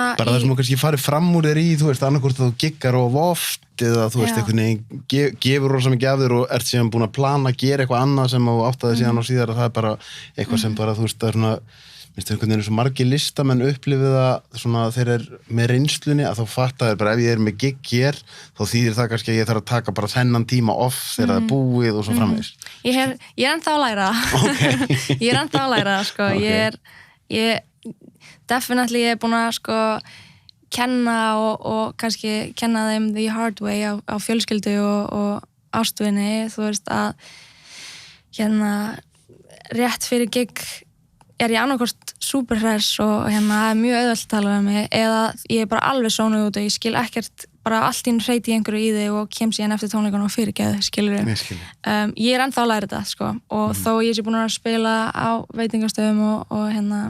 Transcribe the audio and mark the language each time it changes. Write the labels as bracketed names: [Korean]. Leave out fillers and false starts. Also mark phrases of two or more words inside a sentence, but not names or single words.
[Icelandic] bara það sem þú kannski farið fram úr þér í, þú veist, annarkvort að þú giggar of oft eða þú veist, einhvern veginn gefur rosa mikið af þér og ert síðan búin að plana að gera eitthvað annað sem þú áttaði síðan á síðar að það er bara eitthvað sem bara, þú veist, það er svona minnst einhvern veginn svo margir listamenn upplifið það svona þeir eru með reynslunni að þá fatta þeir bara ef ég er með gig hér þá þýðir það kannski að ég þarf að taka bara þennan tíma off þegar það er búið og svo framvegis. Ég er ennþá að læra ég er ennþá að læra, sko. Ég definitely ég er búin að, sko, kenna og kannski kenna þeim [English] the hard way [Icelandic] á fjölskyldu og ástvini, þú veist, að rétt fyrir gig er ég annarkvort superhress og það er mjög auðvelt að tala um mig eða ég er bara alveg sónuð út og ég skil ekkert bara allt inn hreiti einhverju í þig og kem síðan eftir tónleikunum og fyrirgeðu, skilur ég er ennþá að læra þetta, sko, og þó ég sé búin að spila á veitingastöðum og